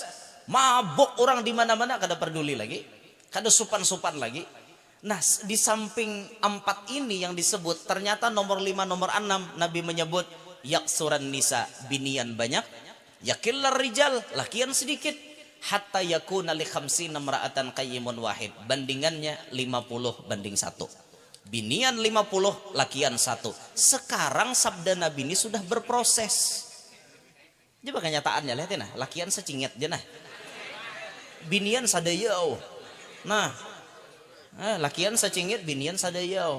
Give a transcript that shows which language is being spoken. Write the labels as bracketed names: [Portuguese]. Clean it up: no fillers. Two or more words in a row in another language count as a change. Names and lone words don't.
[Banjar] Mabuk orang di mana-mana kada peduli lagi. Kada supan-supan lagi. Nah, di samping 4 ini yang disebut, ternyata nomor 5, nomor 6 Nabi menyebut [Arabic] يكثر النساء, [Banjar] binian banyak, [Arabic] يقل الرجال, [Banjar] lakian sedikit, [Arabic] حتى يكون لخمسين امرأة قيم واحد. [Banjar] Bandingannya 50:1. Binian 50, lakian 1. Sekarang sabda Nabi ini sudah berproses. Coba kenyataannya lihatin nah, lakian secingit aja nah. Binian sadayau. Nah, lakian secingit, binian sadayau.